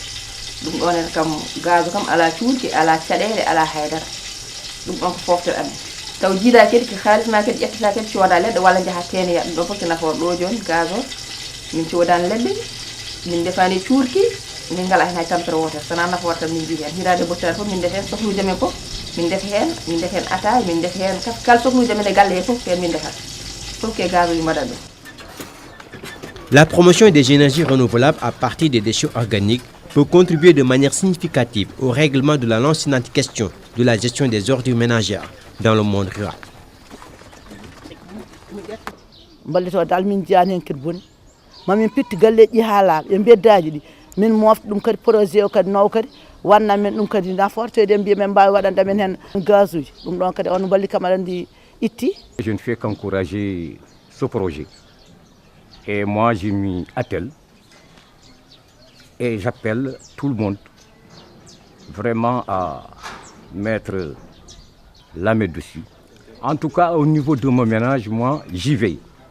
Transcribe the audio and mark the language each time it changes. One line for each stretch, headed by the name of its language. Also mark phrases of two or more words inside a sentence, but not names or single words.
Fula: ɗum ɗon en kam gaz kam ala cuurki ala caɗele ala haydara ɗum ɗon ko foftere amen taw jiida kadi ko xaalisma kadi ƴettata kadi cooda leɗɗe walla jaha teneya ɗum ɗon fof ko nafoore ɗo joni gaz o min coodani leɗɗe min defani cuurki min ngala hen hay tampere wotere sona nafoore tan min jii hen hirade bottare fof min def hen sohluji men fof min def hen ataye min def hen kala sohluji men e galle he fof ken min defat fof ke gaz uji mbaɗat ɗum.
French: La promotion des énergies renouvelables à partir des déchets organiques peut contribuer de manière significative au règlement de la lancinante question de la gestion des ordures ménagères dans le monde rural.
Fula: ballito dal min jani hen kadi boni mamin pitti galleji ha laaɓa e beddaji ɗi min mofta ɗum kadi projet o kadi naw kadi wanna men ɗum kadi naforte de mbiya men mbawi waɗanda men hen gaz uji ɗum ɗon kadi on balli kam aɗa andi itti.
French: Je ne fais qu'encourager ce projet et moi je m'y attelle et j'appelle tout le monde vraiment à mettre la main dessus. En tout cas au niveau de mon ménage, moi j'y veille.